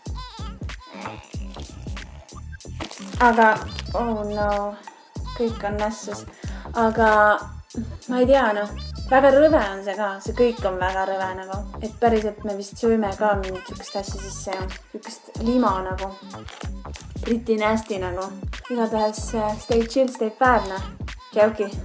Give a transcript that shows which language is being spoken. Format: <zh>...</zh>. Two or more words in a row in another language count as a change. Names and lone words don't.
<et>Aga,</et> <en>oh no,</en> <et>kõik on nässus. Aga ma ei tea, noh. Väga rõve on see ka, see kõik on väga rõve nagu. Et päriselt me vist sööme ka mingit sükest asja sisse ja sükest lima nagu.</et> <en>Pretty nasty</en> <et>nagu. Igatahes</et> <en>stay chill, stay fair,</en> <et>noh. Tšauki.</et>